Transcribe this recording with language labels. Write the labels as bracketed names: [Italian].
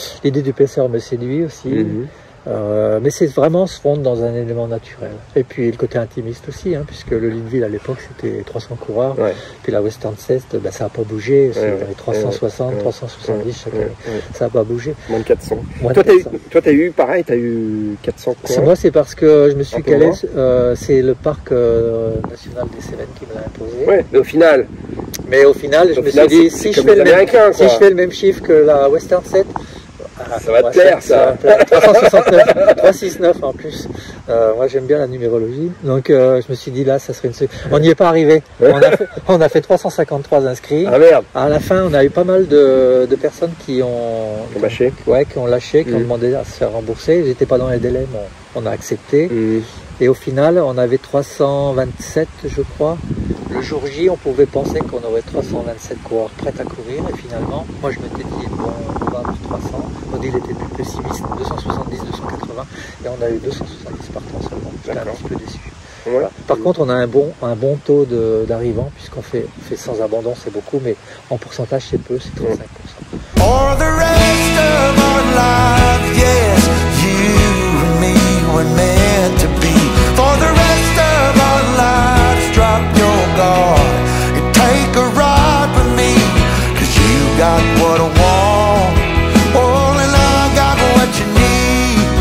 [French] L'idée du paisseur me séduit aussi. Mais c'est vraiment se fondre dans un élément naturel. Et puis le côté intimiste aussi, hein, puisque le Leadville à l'époque c'était 300 coureurs, puis la Western States, ben, ça n'a pas bougé, c'est dans les 360, 370 chaque année, ça n'a pas bougé. Moins de 400. Toi tu as eu pareil, tu as eu 400 coureurs. Moi c'est parce que je me suis calé, c'est le parc national des Cévennes qui me l'a imposé. Ouais, mais au final, je me suis dit, si je fais le même chiffre que la Western States, ça va te plaire, ça. 369, 369 en plus. Moi, j'aime bien la numérologie. Donc, je me suis dit, là, ça serait on n'y est pas arrivé. On a fait 353 inscrits. Ah merde. À la fin, on a eu pas mal de personnes qui ont lâché, qui ont demandé à se faire rembourser. J'étais pas dans les délais, mais on a accepté. Et au final, on avait 327, je crois. Le jour J, on pouvait penser qu'on aurait 327 coureurs prêts à courir. Et finalement, moi, je m'étais dit, bon, on va à 300. Odile était plus pessimiste, 270, 280. Et on a eu 270 partants seulement. J'étais un petit peu déçu. Voilà. Par contre, on a un bon taux d'arrivants, puisqu'on fait sans abandon, c'est beaucoup, mais en pourcentage, c'est peu, c'est 35%. [English] For the rest of our life, yes, you and me were meant to be. For the rest of our lives, drop your guard and take a ride with me, 'cause you got what I want, oh, and I got what you need.